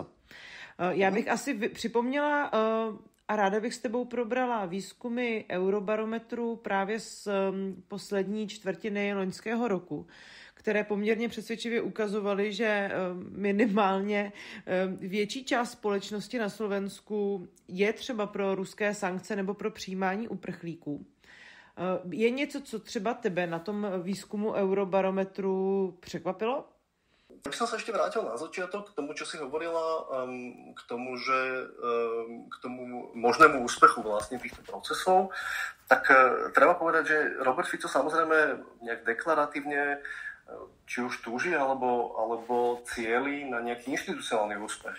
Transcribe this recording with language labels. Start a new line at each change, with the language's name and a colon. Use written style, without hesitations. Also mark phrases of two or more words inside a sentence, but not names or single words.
Czech: Já bych asi připomněla a ráda bych s tebou probrala výzkumy Eurobarometru právě z poslední čtvrtiny loňského roku, které poměrně přesvědčivě ukazovaly, že minimálně větší část společnosti na Slovensku je třeba pro ruské sankce nebo pro přijímání uprchlíků. Je něco, co třeba tebe na tom výzkumu Eurobarometru překvapilo?
Slovak: Ja by som sa ešte vrátil na začiatok k tomu, čo si hovorila, k tomu možnému úspechu vlastne týchto procesov. Tak treba povedať, že Robert Fico samozrejme nejak deklaratívne či už túži alebo cieli na nejaký inštitucionálny úspech.